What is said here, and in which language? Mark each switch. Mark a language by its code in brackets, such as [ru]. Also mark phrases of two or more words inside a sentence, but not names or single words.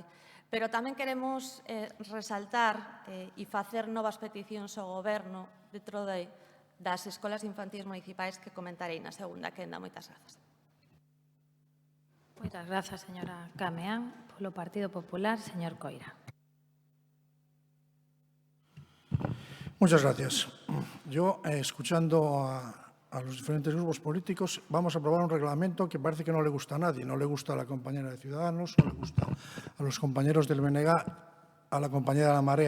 [gl] Pero tamén queremos resaltar e facer novas peticións ao Goberno dentro das escolas infantís municipais que comentarei na segunda quenda. Moitas grazas. Moitas grazas, señora Cameán. Polo Partido Popular, señor Coira. [es] Muchas gracias. Yo, escuchando a los diferentes grupos políticos, vamos a aprobar un reglamento que parece que no le gusta a nadie. No le gusta a la compañera de Ciudadanos, no le gusta a los compañeros del BNG, a la compañera de La Marea.